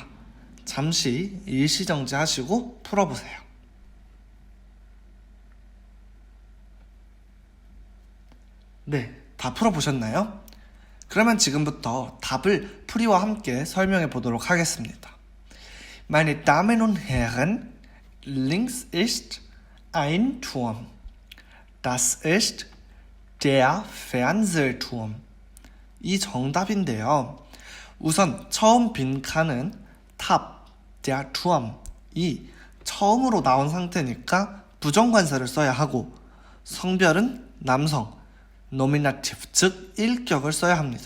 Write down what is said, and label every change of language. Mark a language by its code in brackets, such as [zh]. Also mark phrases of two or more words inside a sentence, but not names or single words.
[ko] 잠시 일시정지하시고 풀어보세요. 네, 다 풀어보셨나요? 그러면 지금부터 답을 풀이와 함께 설명해 보도록 하겠습니다. [de] Meine Damen und Herren, links ist ein Turm. Das ist der Fernsehturm. [ko] 이 정답인데요. 우선 처음 빈 칸은 탑, [de] der Turm. [ko] 이 처음으로 나온 상태니까 부정관사를 써야 하고 성별은 남성, 노미나티브, 즉 일격을 써야 합니다.